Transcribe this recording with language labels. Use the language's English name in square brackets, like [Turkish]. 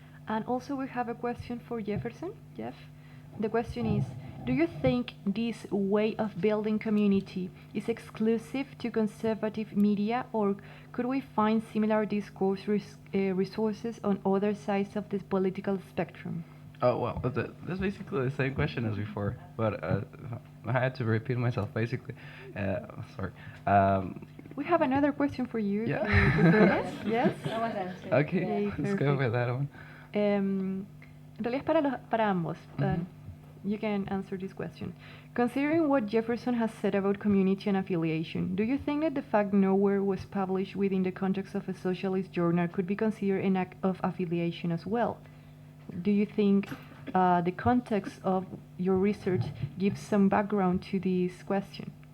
[English] And also we have a question for Jefferson. Jeff, the question is, do you think this way of building community is exclusive to conservative media, or could we find similar discourse resources on other sides of this political spectrum? Oh, well, that's basically the same question as before, but I had to repeat myself, basically. Sorry. We have another question for you. Yeah. If you prefer that. Yes? That was answered. Okay, Yay, let's go perfect. with that one. [Spanish] En realidad es para ambos. [English] You can answer this question. Considering what Jefferson has said about community and affiliation, do you think that the fact Nowhere was published within the context of a socialist journal could be considered an act of affiliation as well? Do you think the context of your research gives some background to this question?